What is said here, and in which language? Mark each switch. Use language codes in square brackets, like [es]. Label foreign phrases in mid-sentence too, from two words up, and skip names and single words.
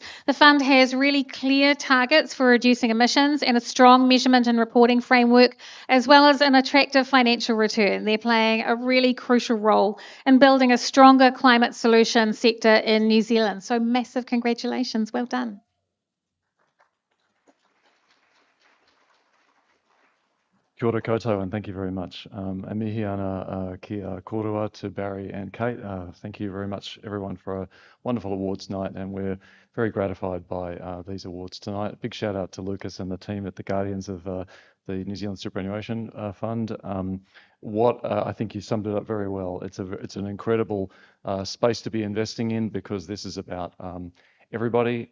[en] The fund has really clear targets for reducing emissions and a strong measurement and reporting framework, as well as an attractive financial return. They're playing a really crucial role in building a stronger climate solution sector in New Zealand. So massive congratulations. Well done. [mi] Kia ora koutou, [en] and thank you very much. And [mi] mihi ana kia korua [en] to Barry and Kate. Thank you very much, everyone, for a wonderful awards night, and we're very gratified by these awards tonight. A big shout out to Lucas and the team at the Guardians of the New Zealand Superannuation Fund. I think you summed it up very well. It's an incredible space to be investing in, because this is about everybody.